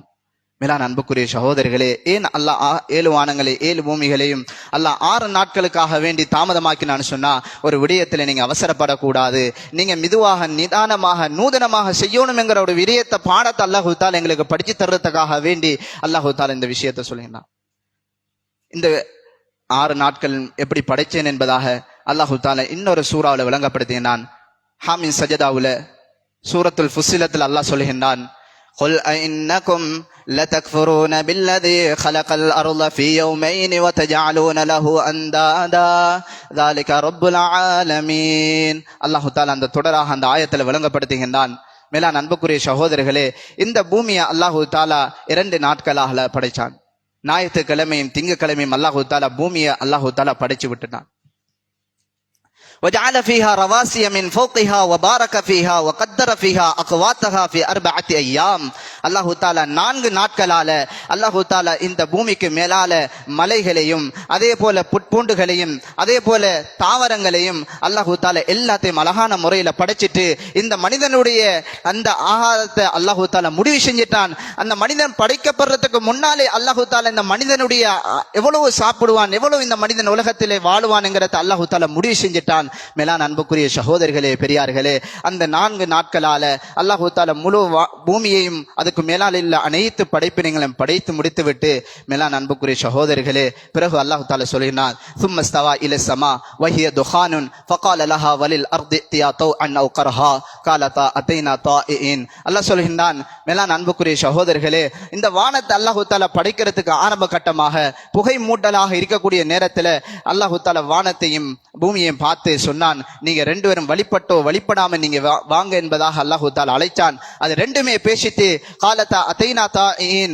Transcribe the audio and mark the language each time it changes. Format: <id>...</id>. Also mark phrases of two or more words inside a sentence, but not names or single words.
<ta>மேலான அன்புக்குரிய சகோதரர்களே, ஏன் அல்லாஹ் 7 வானங்களை 7 பூமிகளையும் அல்லாஹ் 6 நாட்களுக்காக வேண்டி தாமதமாக்கினான்னு சொன்னா, ஒரு விடயத்துல நீங்க அவசரப்படக்கூடாது, நீங்க மெதுவாக நிதானமாக நூதனமாக செய்யணும் என்கிற ஒரு விடயத்தை, பாடத்தை அல்லாஹ் தஆலா எங்களுக்கு படிச்சு தர்றதுக்காக வேண்டி அல்லாஹ் தஆலா இந்த விஷயத்தை சொல்லினான். இந்த 6 நாட்கள் எப்படி படைச்சேன் என்பதாக அல்லாஹ் தஆலா இன்னொரு சூறாவுல விளங்கப்படுத்தினான். ஹாமின் சஜதாவுல சூரத்துல் ஃபுஸ்ஸிலத்தில் அல்லாஹ் சொல்கின்றான்,</ta> <ar>قل أئنكم لتكفرون بالذي خلق الأرض في يومين وتجعلون له أندادا ذلك رب العالمين.</ar> <ta>அல்லாஹ் தஆலா அந்த தொடராக அந்த ஆயத்தில் விளங்கப்படுத்துகின்றான். மேலான அன்புக்குரிய சகோதரர்களே, இந்த பூமியை அல்லாஹ் தஆலா 2 நாட்களாக படைச்சான். ஞாயிற்றுக்கிழமையும் திங்கட்கிழமையும் அல்லாஹ் தஆலா பூமியை அல்லாஹ் தஆலா படைச்சு விட்டுட்டான்.</ta> <ar>وجعل فيها رواسي من فوقها وبارك فيها وقدر فيها أقواتها في 4 أيام.</ar> <ta>அல்லாஹ் தஆலா 4 நாட்களால அல்லாஹ் தஆலா இந்த பூமிக்கு மேலால மலைகளையும் அதே போல புட்பூண்டுகளையும் அதே போல தாவரங்களையும் அல்லாஹ் தஆலா எல்லாத்தையும் அழகான முறையில படைச்சிட்டு, இந்த மனிதனுடைய அந்த ஆகாரத்தை அல்லாஹ் தஆலா முடிவு செஞ்சிட்டான். அந்த மனிதன் படைக்கப்படுறதுக்கு முன்னாலே அல்லாஹ் தஆலா இந்த மனிதனுடைய எவ்வளவு சாப்பிடுவான், எவ்வளவு இந்த மனிதன் உலகத்திலே வாழுவான் என்கிறத அல்லாஹ் தஆலா முடிவு செஞ்சிட்டான். மேலான அன்புக்குரிய சகோதரர்களே, பெரியார்களே, அந்த 4 நாட்களால அல்லாஹ் தஆலா முழு பூமியையும் அதுக்கு மேலால் இல்ல அனைத்து படைப்பினங்களையும் படைத்து முடித்து விட்டு, மேலான அன்புக்குரிய சகோதரர்களே, பிறகு அல்லாஹ் தஆலா சொல்லினான்,</ta> <ar>ثم استوى الى السماء وهي دخان فقال لها وللارض ائتيا طوعا او كرها قالتا اتينا طائعين.</ar> <ta>அல்லாஹ் சொல்கின்றான், மேலான அன்புக்குரிய சகோதரர்களே, இந்த வானத்தை அல்லாஹ் தஆலா படைக்கிறதுக்கு ஆரம்ப கட்டமாக புகை மூட்டலாக இருக்கக்கூடிய நேரத்தில் அல்லாஹ் தஆலா வானத்தையும் பூமியையும் பார்த்து சொன்னான், நீங்க 2 பேரும் வழிபட்டோ வழிபடாம நீங்க வாங்க என்பதாக அல்லாஹ் தஆலா அழைச்சான். அது ரெண்டுமே பேசிட்டு</ta> <ar>قالتا أتينا طائعين.</ar>